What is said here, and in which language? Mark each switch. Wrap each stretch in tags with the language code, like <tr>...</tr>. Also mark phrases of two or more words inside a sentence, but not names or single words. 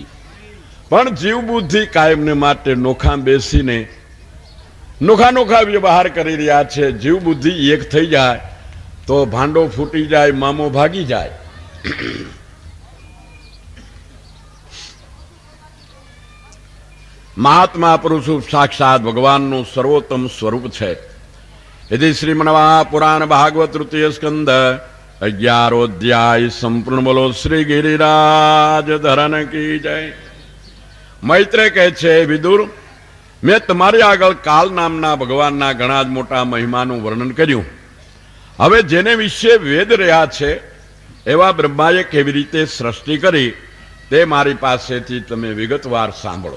<gu>પણ જીવ બુદ્ધિ કાયમને માટે નોખા બેસીને નોખા વ્યવહાર કરી રહ્યા છે. જીવ બુદ્ધિ એક થઈ જાય તો ભાંડો ફૂટી જાય, મામો ભાગી જાય. મહાત્મા પુરુષ સાક્ષાત ભગવાનનું સર્વોત્તમ સ્વરૂપ છે.</gu> <sa>यदि श्रीमन्महा पुराण भागवत तृतीय स्कंद 11 अध्याय संपूर्ण</sa> <hi>बोलो श्री गिरिराज धरन की जय.</hi> <gu>મૈત્રે કહે છે, વિદુર મેં તમારી આગળ કાલ નામના ભગવાનના ઘણા જ મોટા મહિમાનું વર્ણન કર્યું. હવે જેને વિશે વેદ રહ્યા છે એવા બ્રહ્માએ કેવી રીતે સૃષ્ટિ કરી તે મારી પાસેથી તમે વિગતવાર સાંભળો.</gu>